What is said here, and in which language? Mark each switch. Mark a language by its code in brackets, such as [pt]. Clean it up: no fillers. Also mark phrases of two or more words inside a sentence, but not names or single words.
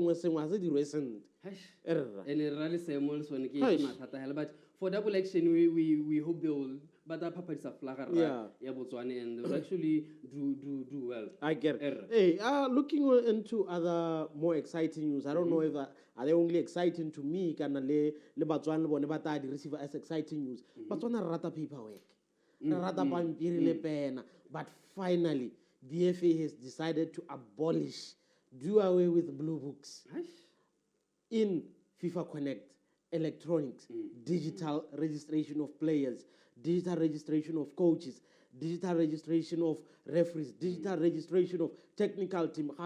[en] But for Double Action, we hope they will. But that papa is a flagger, and they will actually do well. I get it. Hey, looking into other more exciting news. I don't know if are they only exciting to me? [tn] Can le Batswana bone ba ta di receive [en] as exciting news. [tn] Batswana rata paperwork. [en] But finally, the FA has decided to do away with blue books in FIFA Connect, electronics, digital registration of players, digital registration of coaches, digital registration of referees, digital registration of technical team.